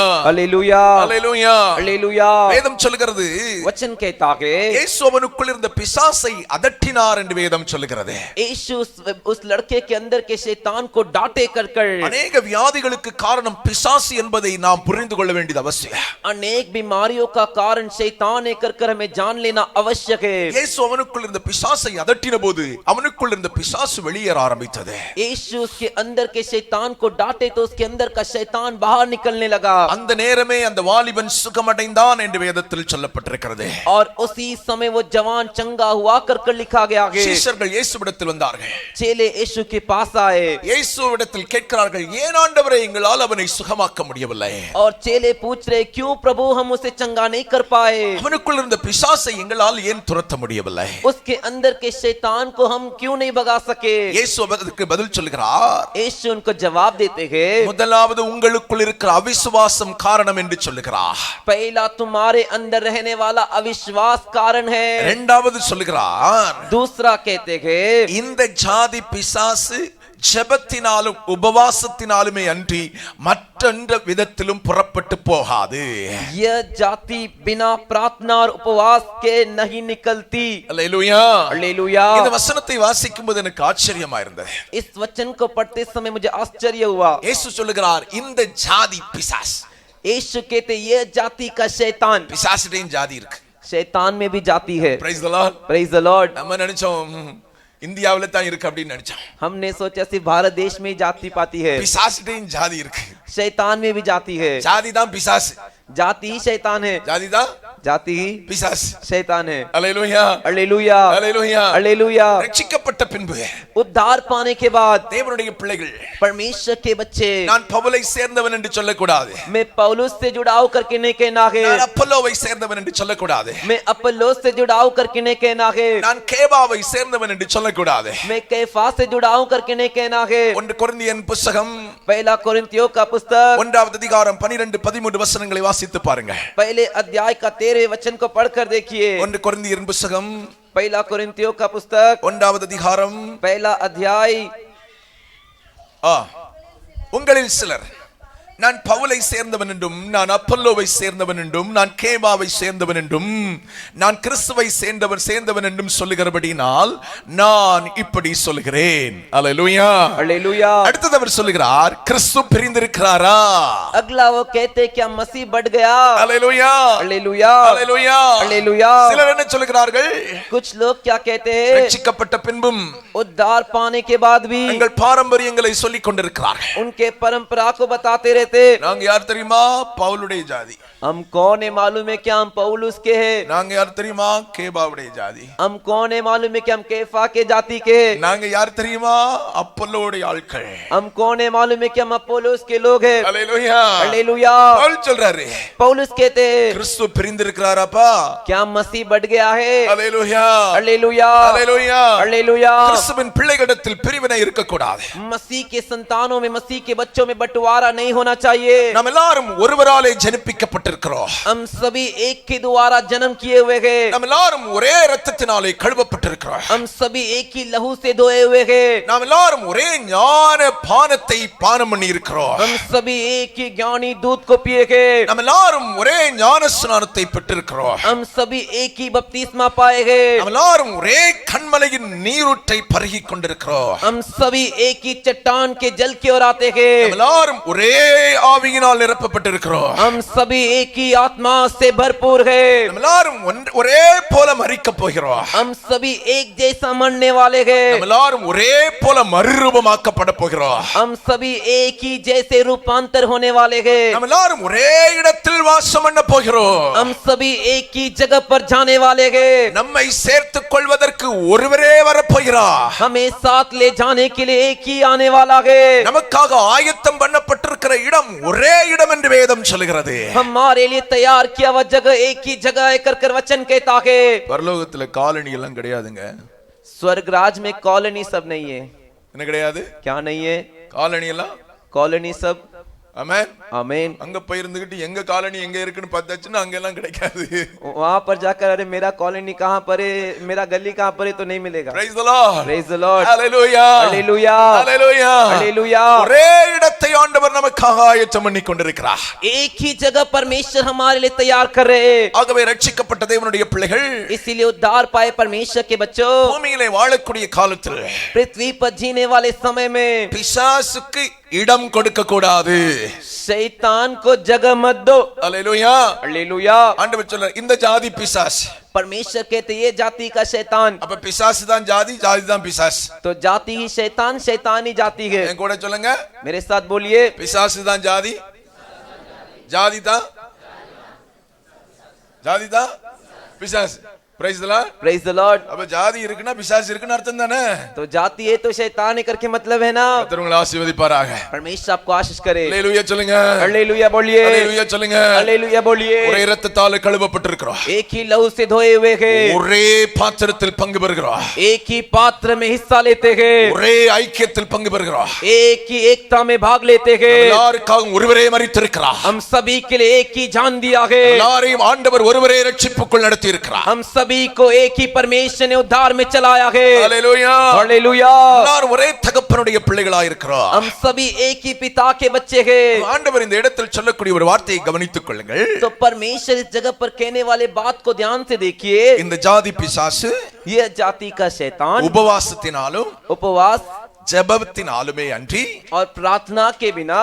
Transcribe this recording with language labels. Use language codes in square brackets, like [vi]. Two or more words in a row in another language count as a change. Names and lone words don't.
[hi] हालेलूया [ta] அல்லேலூயா [hi] हालेलूया. [ta] வேதம் சொல்லுகிறது [hi] वचन कहता है [ta] இயேசு அவனுக்குள் இருந்த பிசாசை அதட்டினார் என்று வேதம் சொல்லுகிறது. [hi] यीशु उस लड़के के अंदर के शैतान को डांटे कर [ta] अनेक வியாதிகளுக்கு காரணம் பிசாசு என்பதை நாம் புரிந்து கொள்ள வேண்டியது அவசியம். [hi] अनेक बीमारियों का कारण शैतान है कर हमें जान लेना आवश्यक है. [ta] இயேசு அவனுக்குள் இருந்த பிசாசை அதட்டினபோது அவனுக்குள் இருந்த பிசாசு வெளியேற ஆரம்பித்தது. [hi] यीशु उसके अंदर के शैतान को डांटे तो उसके अंदर का शैतान बाहर निकलने लगा. [ta] அந்த நேரமே அந்த வாலிபன் சுகமடைந்தான் என்று வேதத்தில் சொல்லப்பட்டிருக்கிறது. [hi] और उसी समय वो जवान चंगा हुआ कर लिखा गया है. [ta] சீஷர்கள் இயேசுவிடத்தில் வந்தார்கள். [hi] चेले यीशु के पास आए. [ta] இயேசுவிடத்தில் கேட்கிறார்கள், ஏன் ஆண்டவரே எங்களால் அவனை சுகமாக்க முடியவில்லை? [hi] और चेले पूछ रहे क्यों प्रभु हम उसे चंगा नहीं कर पाए? [ta] அவனுக்குள் இருந்த பிசாசை எங்களால் ஏன் துரத்த முடியவில்லை? [hi] उसके अंदर के शैतान को हम क्यों नहीं भगा सके? [ta] இயேசு அதற்கு பதில் சொல்கிறார். [hi] यीशु उनको जवाब देते हैं [ta] முதலாவது உங்களுக்குள் இருக்கிற அவிசுவாசம் காரணம் என்று சொல்லுகிறார். [hi] पहला तुम्हारे अंदर रहने वाला अविश्वास कारण है. [ta] இரண்டாவது சொல்லுகிறார், [hi] दूसरा कहते हैं [ta] இந்த ஜாதி பிசாசு ஜெபத்தினாலும் உபவாசத்தினாலுமே அன்றி மற்றெந்த விதத்திலும் புறப்பட்டு போகாது. [hi] यह जाति बिना प्रार्थना और उपवास के नहीं निकलती. [ta] அல்லேலூயா [hi] हालेलूया. [ta] இந்த வசனத்தை வாசிக்கும்போது எனக்கு ஆச்சரியமா இருந்தது. [hi] इस वचन को पढ़ते समय मुझे आश्चर्य हुआ. [ta] இயேசு சொல்லுகிறார், இந்த ஜாதி பிசாஸ். [hi] यीशु कहते यह जाति का शैतान. [ta] பிசாசுடையும் ஜாதி இருக்கு. [hi] शैतान में भी जाति है. [en] Praise the Lord. Praise the Lord. [ta] நம்ம நினைச்சோம் இந்தியாவில தான் இருக்கு அப்படின்னு நினைச்சோம். [hi] हमने सोचा सिर्फ भारत देश में ही जाति पाती है. [ta] பிசாசுடையும் ஜாதி இருக்கு. [hi] शैतान में भी जाति है. [ta] ஜாதி தான் பிசாசு. [hi] जाति ही शैतान है. [ta] ஜாதி தான் [hi] जाति ही [ta] பிசாசு. [hi] शैतान है. [ta] அல்லேலூயா [hi] हालेलूया [ta] அல்லேலூயா. [hi] हालेलूया. [ta] ரட்சிக்கப்பட்ட பின்பு [hi] उद्धार पाने के बाद [ta] தேவனுடைய பிள்ளைகள் [hi] परमेश्वर के बच्चे [ta] நான் பவுலை சேர்ந்தவன் என்று சொல்லக்கூடாது. [hi] मैं पौलुस से जुड़ाव करके नहीं कहना है. [ta] நான் அப்பல்லோவை சேர்ந்தவன் என்று சொல்லக்கூடாது. [hi] मैं अपोलोस से जुड़ाव करके नहीं कहना है. [ta] நான் கேபாவை சேர்ந்தவன் என்று சொல்லக்கூடாது. [hi] मैं कैफा से जुड़ाव करके नहीं कहना है. [ta] 1 கொரிந்தியன் புத்தகம் [hi] पहला कोरिन्थियों का पुस्तक [ta] 1வது அதிகாரம் 12-13 வசனங்களை வாசித்து பாருங்க. [hi] पहले अध्याय का 13 वचन को पढ़कर देखिए. [ta] 1 கொரிந்தியன் புத்தகம் [hi] पहला कोरिन्थियों का पुस्तक [ta] 1வது அதிகாரம் [hi] पहला अध्याय. [ta] உங்களில் சிலர் நான் பவுலை சேர்ந்தவன் என்றும் நான் அப்பல்லோவை சேர்ந்தவன் என்றும் நான் கேபாவை சேர்ந்தவன் என்றும் நான் கிறிஸ்துவை சேர்ந்தவன் என்றும் சொல்லுகிறபடினால் நான் இப்படி சொல்லுகிறேன். அல்லேலூயா [hi] हालेलूया. [ta] அடுத்தது அவர் சொல்லுகிறார், கிறிஸ்து பிரிந்திருக்கிறாரா? [hi] अगला वो कहते क्या मसीह बढ़ गया? [ta] அல்லேலூயா [hi] हालेलूया [ta] அல்லேலூயா [hi] हालेलूया. [ta] சிலர் என்ன சொல்லுகிறார்கள்? [hi] कुछ लोग क्या कहते हैं [ta] ரட்சிக்கப்பட்ட பின்பும் [hi] उद्धार पाने के बाद भी [ta] எங்கள் பாரம்பரியங்களை சொல்லிக் கொண்டிருக்கிறார்கள். [hi] उनके परंपरा को बताते रहते थे? [ta] நாங்க யார் தெரியுமா? பவுலுடைய ஜாதி. [hi] हम कौन है मालूम है क्या? हम पौलुस के हैं। [ta] நாங்க யார் தெரியுமா? கேபாவுடைய ஜாதி. [hi] हम कौन है मालूम है क्या? हम केफा के जाति के हैं। [ta] நாங்க யார் தெரியுமா? அப்பல்லோடைய ஆட்கள். [hi] हम कौन है मालूम है क्या? हम अपोलोस के लोग हैं। [ta] ஹalleluya. [hi] हालेलुया। [ta] பவுல் சொல்றாரு, [hi] पौलुस कहते हैं [ta] கிறிஸ்து பிரிந்திருக்கிறாராப்பா? [hi] क्या मसीह बढ़ गया है? [ta] ஹalleluya. [hi] हालेलुया। [ta] ஹalleluya. [hi] हालेलुया। [ta] கிறிஸ்துவின் பிள்ளைகளிடத்தில் பிரிவினை இருக்க கூடாது. [hi] मसीह के संतानों में, मसीह के बच्चों में बंटवारा नहीं होना चाहिए। [ta] நாம் எல்லாரும் ஒருவராலே ஜனிப்பிக்கப்பட்டிருக்கிறோம். [hi] हम सभी एक के द्वारा जन्म किए हुए हैं। [ta] நாம் எல்லாரும் ஒரே இரத்தத்தினாலே கழுவப்பட்டிருக்கிறோம். [hi] हम सभी एक ही लहू से धोए हुए हैं। [ta] நாம் எல்லாரும் ஒரே ஞான பானத்தை பானம் பண்ணி இருக்கிறோம். [hi] हम सभी एक ही ज्ञानी दूध को पिए हैं। [ta] நாம் எல்லாரும் ஒரே ஞான ஸ்நானத்தை பெற்றிருக்கிறோம். [hi] हम सभी एक ही बपतिस्मा पाए हैं। [ta] நாம் எல்லாரும் ஒரே கண்மலையின் நீரூற்றை பருகிக் கொண்டிருக்கிறோம். [hi] हम सभी एक ही चट्टान के जल की ओर आते हैं। [ta] நாம் எல்லாரும் ஒரே ஆவியினால் நிரப்பப்பட்டிருக்கிறோம். [hi] हम सभी एक ही आत्मा से भरपूर हैं। [ta] நாம் எல்லாரும் ஒரே போல மரிக்கப் போகிறோம். [hi] हम सभी एक जैसा मरने वाले हैं। [ta] நாம் எல்லாரும் ஒரே போல மறுரூபமாக்கப்பட போகிறோம். [hi] हम सभी एक ही जैसे रूपांतर होने वाले हैं। [ta] நாம் எல்லாரும் ஒரே இடத்தில் வாசம் பண்ண போகிறோம். [hi] हम सभी एक ही जगह पर जाने वाले हैं। [ta] நம்மை சேர்த்துக் கொள்வதற்கு ஒருவரே வரப்போகிறார். [hi] हमें साथ ले जाने के लिए एक ही आने वाला है। [ta] நமக்காக ஆயத்தம் பண்ணப்பட்டிருக்கிற இடம் ஒரே இடம் என்று வேதம் சொல்கிறது. [hi] हमारे लिए तैयार किया हुआ जगह एक ही जगह है कर वचन कहता है। [ta] பரலோகத்துல காலனி எல்லாம் கிடையாதுங்க. [hi] स्वर्ग राज में कॉलोनी सब नहीं है। [ta] என்ன கிடையாது? [hi] क्या नहीं है? [ta] காலனி எல்லாம். [hi] कॉलोनी सब। [ta] ஆமென். [hi] आमीन। [ta] அங்க போய் இருந்துகிட்டு எங்க காலனி எங்க இருக்குன்னு பார்த்தாச்சுன்னா அங்க எல்லாம் கிடைக்காது. [hi] वहां पर जाकर अरे मेरा कॉलोनी कहां पर है, मेरा गली कहां पर है, तो नहीं मिलेगा। [en] Praise the Lord. Praise the Lord. Hallelujah. [hi] हालेलुया। [en] Hallelujah. [hi] हालेलुया। [ta] ஒரே இடத்தை ஆண்டவர் நமக்காக ஆயத்தம் பண்ணி கொண்டிருக்கிறார். [hi] एक ही जगह परमेश्वर हमारे लिए तैयार कर रहे हैं। [ta] ஆகவே ரட்சிக்கப்பட்ட தேவனுடைய பிள்ளைகள் [hi] इसीलिए उद्धार पाए परमेश्वर के बच्चों [ta] பூமியிலே வாழக்கூடிய காலத்தில் [hi] पृथ्वी पर जीने वाले समय में [ta] பிசாசுக்கு இடம் கொடுக்க கூடாது. [hi] शैतान को जगह मत दो। [ta] அல்லேலூயா. [hi] हालेलुया। [ta] ஆண்டவர் சொல்றார், இந்த ஜாதி பிசாசு. [hi] परमेश्वर कहते ये जाति का शैतान। [ta] அப்ப பிசாசு தான் ஜாதி, ஜாதி தான் பிசாசு. [hi] तो जाति ही शैतान, शैतान ही जाति है। [ta] என் கூட சொல்லுங்க. [hi] मेरे साथ बोलिए। [ta] பிசாசு தான் ஜாதி, ஜாதி தான் பிசாசு. [en] Praise the Lord. Praise the Lord। [ta] அப்ப ஜாதி இருக்குன்னா பிசாசு இருக்குன்னு அர்த்தம் தானே? [hi] तो जाति है तो शैतान है करके मतलब है ना। [ta] கர்த்தர் உங்களை ஆசீர்வதிப்பாராக. [hi] परमेश्वर आपको आशीष करे। [ta] அல்லேலூயா சொல்லுங்க. [hi] हालेलुया बोलिए। [ta] அல்லேலூயா சொல்லுங்க. [hi] हालेलुया बोलिए। [ta] ஒரே இரத்தத்தால் கழுவப்பட்டிருக்கிறோம். [hi] एक ही लहू से धोए हुए हैं। [ta] ஒரே பாத்திரத்தில் பங்கு பெறுகிறோம். [hi] एक ही पात्र में हिस्सा लेते हैं। [ta] ஒரே ஐக்கியத்தில் பங்கு பெறுகிறோம். [hi] एक ही एकता में भाग लेते हैं। [ta] எல்லாருக்காகவும் ஒருவரே மரித்திருக்கிறார். [hi] हम सभी के लिए एक ही जान दिया है। [ta] எல்லாரையும் ஆண்டவர் ஒருவரே ரட்சிப்புக்குள் நடத்தி இருக்கிறார். [hi] हम सभी को एक ही परमेश्वर ने उद्धार में चलाया है। [ta] அல்லேலூயா. [hi] हालेलुया। [ta] எல்லாரும் ஒரே தகப்பனுடைய பிள்ளைகளாய் இருக்கிறோம். [hi] हम सभी एक ही पिता के बच्चे हैं। [ta] ஆண்டவர் இந்த இடத்தில் சொல்லக்கூடிய ஒரு வார்த்தையை கவனித்துக் கொள்ளுங்கள். [hi] तो परमेश्वर इस जगह पर कहने वाले बात को ध्यान से देखिए। [ta] இந்த ஜாதி பிசாசு [hi] यह जाति का शैतान [ta] உபவாசத்தினாலும் [hi] उपवास [ta] ஜெபத்தினாலுமே அன்றி [hi] और प्रार्थना के बिना